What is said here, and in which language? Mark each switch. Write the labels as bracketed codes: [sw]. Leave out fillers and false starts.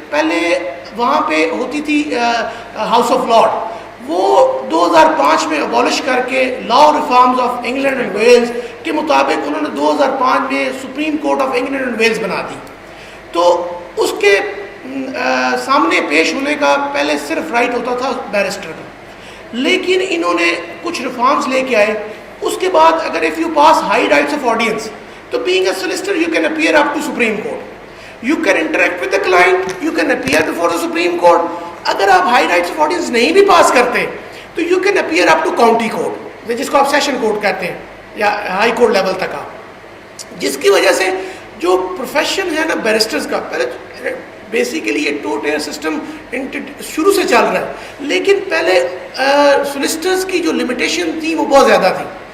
[ur] پہلے وہاں پہ ہوتی تھی ہاؤس آف لارڈ, وہ 2005 میں ابالش کر کے لا reforms of England and Wales کے مطابق انہوں نے 2005 میں supreme court of England and Wales بنا دی. تو اس کے سامنے پیش ہونے کا پہلے صرف رائٹ ہوتا تھا بیرسٹر کا, لیکن انہوں نے کچھ ریفارمز لے کے آئے اس کے بعد اگر [en] if you pass high rights of audience, [ur] تو [en] being a solicitor you can appear up to Supreme Court. You can interact with the client, you can appear before the Supreme Court. [ur] اگر آپ high rights of audience نہیں بھی پاس کرتے تو [en] you can appear up to county court, [ur] جس کو آپ session court کہتے ہیں, یا ہائی کورٹ لیول تک آپ. جس کی وجہ سے جو پروفیشن ہے نا بیرسٹرز کا, پہلے بیسیکلی یہ 2 tier سسٹم شروع سے چل رہا ہے, لیکن پہلے سولسٹرز کی جو لمیٹیشن تھی وہ بہت زیادہ تھی.